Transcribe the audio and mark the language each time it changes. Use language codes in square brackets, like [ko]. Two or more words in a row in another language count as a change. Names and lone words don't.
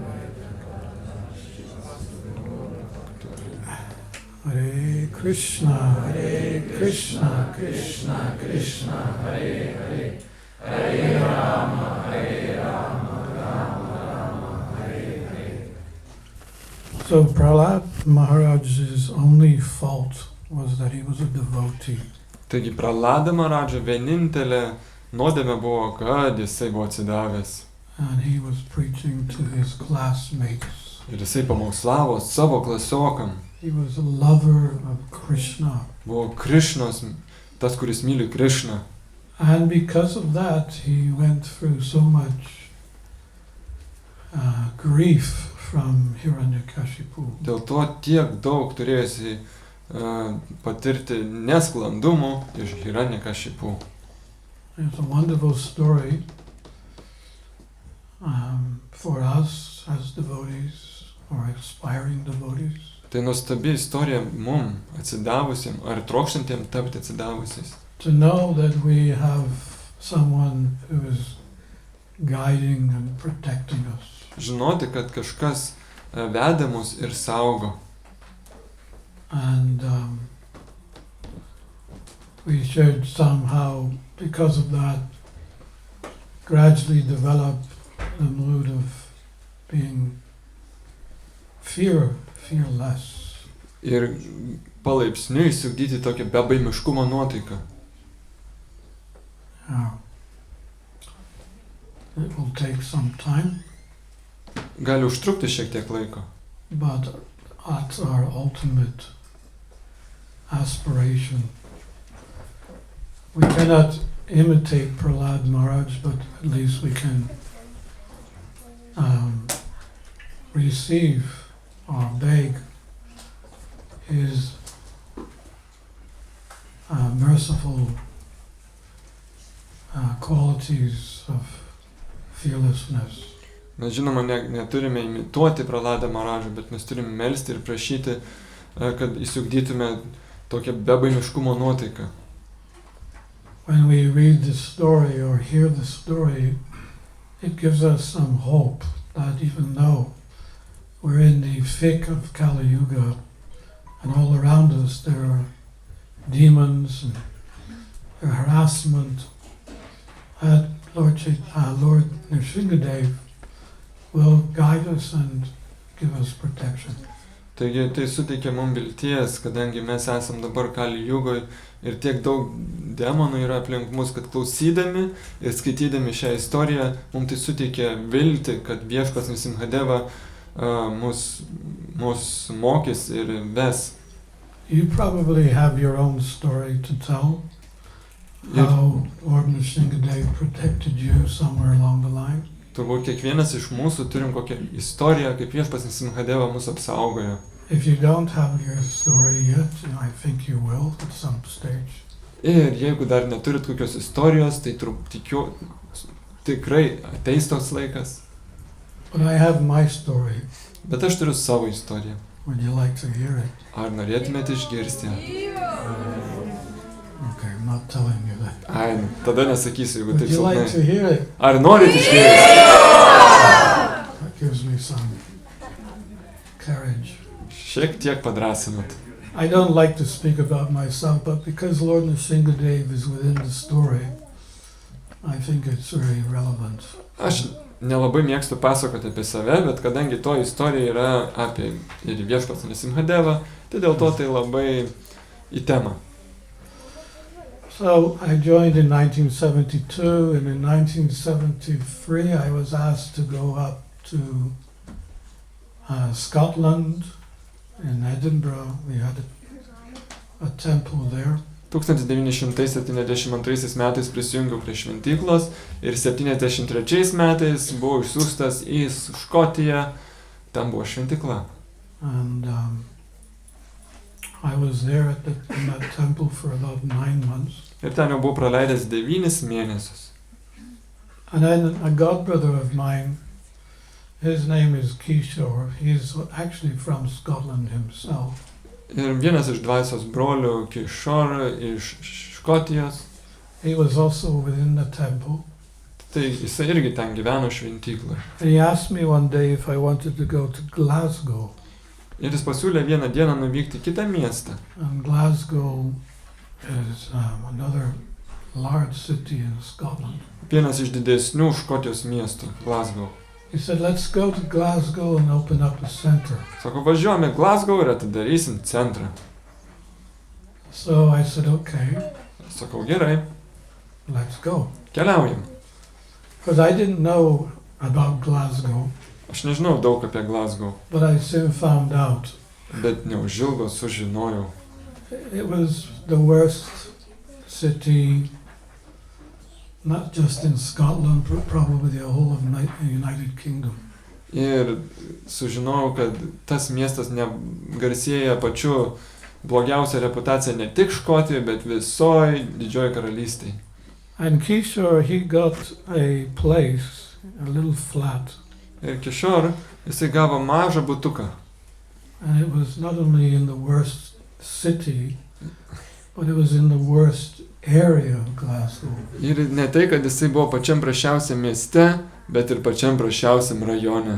[sa] Hare Krishna, Krishna Krishna, Hare Hare, Hare Rama, Rama Rama, Hare Hare. [en] So Prahlad Maharaj's only fault was that he was a devotee. [lt] Taigi Prahlada Maharadža vienintelė nuodėmė buvo, kad jisai buvo atsidavęs. [en] And he was preaching to his classmates. [lt] Ir jisai pamokslavo savo klasiokam. [en] He was a lover of Krishna. [lt] Buvo Krišnos, tas, kuris myli Krišną. [en] And because of that, he went through so much grief from Hiranyakashipu. [lt] Dėl to tiek daug turėjusi patirti nesklandumų iš Hiranyakashipu. [en] It's a wonderful story for us as devotees or aspiring devotees. [lt] Tai nuostabi istorija mum atsidavusiem ar trokštantiem tapti atsidavusiais. [en] To know that we have someone who is guiding and protecting us. [lt] Žinoti, kad kažkas veda mus ir saugo. [en] And we should somehow, because of that, gradually develop the mood of being fearless. [lt] Ir palaipsniui išsiugdyti tokią bebaimiškumo nuotaiką. [en] It will take some time. [lt] Gali užtrukti šiek tiek laiko. [en] But that's our ultimate aspiration. We cannot imitate Prahlad Maharaj, but at least we can receive or beg his merciful qualities of fearlessness. [lt] Mes žinoma neturime imituoti Prahladą Maharadžą, bet mes turime melsti ir prašyti, kad išsiugdytume tokią bebaimiškumo nuotaiką. [en] When we read the story or hear the story, it gives us some hope that even though we're in the thick of Kali Yuga and all around us there are demons and harassment, that Lord Narasimha will guide us and give us protection. [lt] Taigi tai suteikia mums vilties, kadangi mes esam dabar Kali Jugoj ir tiek daug demonų yra aplink mus, kad klausydami ir skaitydami šią istoriją, mums tai suteikia viltį, kad viešpats Narasimha mus mokys ir ves. [en] You probably have your own story to tell, how Lord Narasimha protected you somewhere along the line. [lt] Turbūt kiekvienas iš mūsų turim kokią istoriją, kaip viešpats Narasimha mus apsaugojo. [en] If you don't have your story yet, I think you will at some stage. [lt] Ir jeigu dar neturit kokios istorijos, tai tikiu, tikrai ateis toks laikas. [en] But I have my story. [lt] Bet aš turiu savo istoriją. [en] Would you like to hear it? [lt] Ar norėtumėte išgirsti? [en] Okay, I'm not telling you that. [lt] Ai, tada nesakysiu, jeigu [en] Would [lt] taip [en] you like to [lt] silpnai. [en] hear it? [lt] Ar norit išgirsti? [en] That gives me some courage. [lt] Šiek tiek padrasinat. [en] I don't like to speak about myself, but because Lord Narasimha is within the story, I think it's very relevant. [lt] Aš nelabai mėgstu pasakoti apie save, bet kadangi to istorija yra apie ir viešpats Narasimha, tai dėl to tai labai į temą. [en] So I joined in 1972, and in 1973 I was asked to go up to Scotland. In Edinburgh, we had a temple there. [lt] 1972 metais prisijungiau prie šventyklos ir 73 metais buvau išsiųstas į Škotiją, ten buvo šventykla. [en] And I was there in that temple for about 9 months. [lt] Ir ten jau buvau praleidęs 9 mėnesius. [en] And then a godbrother of mine, his name is Kishore. He's actually from Scotland himself. [lt] Ir vienas iš dvasios brolių, Kishore iš Škotijos. [en] He was also within the temple. [lt] Tai jisai irgi ten gyveno šventykloje. [en] And he asked me one day if I wanted to go to Glasgow. [lt] Ir jis pasiūlė vieną dieną nuvykti į kitą miestą. [en] And Glasgow is another large city in Scotland. [lt] Vienas iš didesnių Škotijos miestų, Glasgow. [en] He said, let's go to Glasgow and open up a center. [lt] Sako, važiuojame į Glasgow ir atidarysim centrą. [en] So I said, okay. [lt] Sakau, gerai. [en] Let's go. [lt] Keliaujam. [en] Because I didn't know about Glasgow. [lt] Aš nežinau daug apie Glasgow. [en] But I soon found out. [lt] Bet neužilgo sužinojau. [en] It was the worst city, not just in Scotland, but probably the whole of the United Kingdom. [lt] Ir sužinojau, kad tas miestas garsėja pačiu blogiausia reputacija ne tik Škotijoje, bet visoje Didžiojoje karalystėje. [en] And Kishore, he got a place, a little flat. [lt] Ir Kishore, jisai gavo mažą butuką. [en] And it was not only in the worst city, but it was in the worst area of Glasgow. [lt] Ir ne tai, kad jisai buvo pačiam prašiausiam mieste, bet ir pačiam prašiausiam rajone.